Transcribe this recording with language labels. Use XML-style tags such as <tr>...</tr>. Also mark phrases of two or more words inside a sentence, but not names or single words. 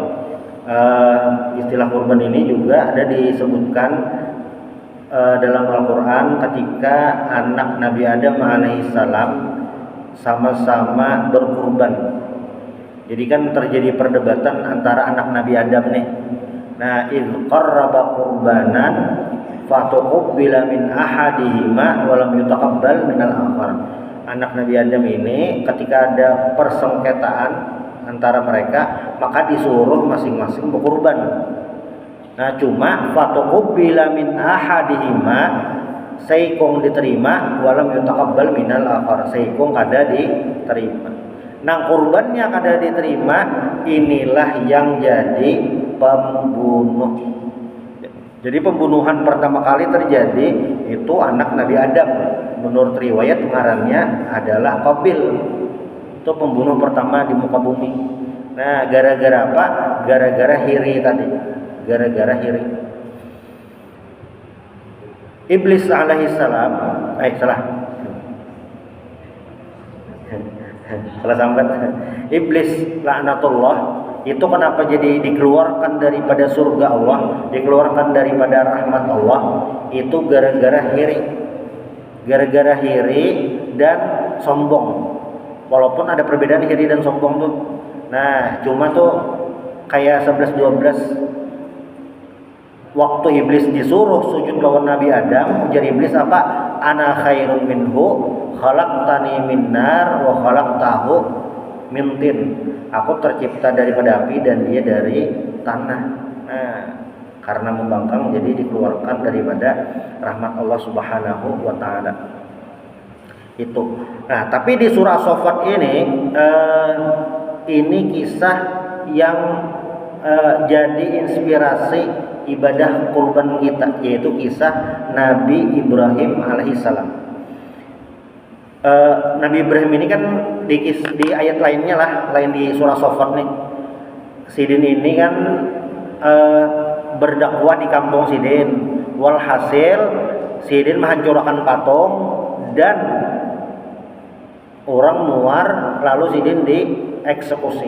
<id>Istilah kurban ini juga ada disebutkan dalam Al-Quran ketika anak Nabi Adam alaihissalam sama-sama berkurban. Jadi kan terjadi perdebatan antara anak Nabi Adam nih. Nah,</id> <ar>إذ قربا قربانا فتقبل من أحدهما ولم يتقبل من الآخر.</ar> <id>Anak Nabi Adam ini ketika ada persengketaan antara mereka, maka disuruh masing-masing berkurban. Nah, cuma</id> <ar>فتقبل من أحدهما,</ar> <bjn>saikung diterima,</bjn> <ar>ولم يتقبل من الآخر,</ar> <bjn>saikung kada diterima. Nah, kurbannya kada diterima, inilah yang jadi pembunuh.</bjn> <id>Jadi pembunuhan pertama kali terjadi itu anak Nabi Adam. Menurut riwayat ngarannya adalah Qabil. Itu pembunuh pertama di muka bumi. Nah, gara-gara apa?</id> <bjn>Gara-gara hiri tadi. Gara-gara hiri.</bjn> <id>Iblis alaihissalam, salah sambat. Iblis laknatullah itu kenapa jadi dikeluarkan daripada surga Allah, dikeluarkan daripada rahmat Allah, itu gara-gara hiri. Gara-gara hiri dan sombong.</id> <bjn>Walaupun ada perbedaan hiri dan sombong tuh. Nah, cuma tuh kayak 11-12 waktu iblis disuruh sujud lawan Nabi Adam, ujar iblis apa?</bjn> <ar>أنا خير منه خلقتني من نار وخلقته من طين.</ar> <id>Aku tercipta daripada api dan dia dari tanah. Nah, karena membangkang jadi dikeluarkan daripada rahmat Allah</id> <ar>سبحانه وتعالى.</ar> <id>Itu. Nah, tapi di surah Saffat ini kisah yang jadi inspirasi ibadah kurban kita, yaitu kisah Nabi Ibrahim alaihissalam. Nabi Ibrahim ini kan di ayat lainnya lah, lain di surah Saffat nih.</id> <bjn>Sidin ini kan berdakwah di kampung Sidin. Walhasil Sidin menghancurkan patung dan orang muar, lalu Sidin dieksekusi.</bjn>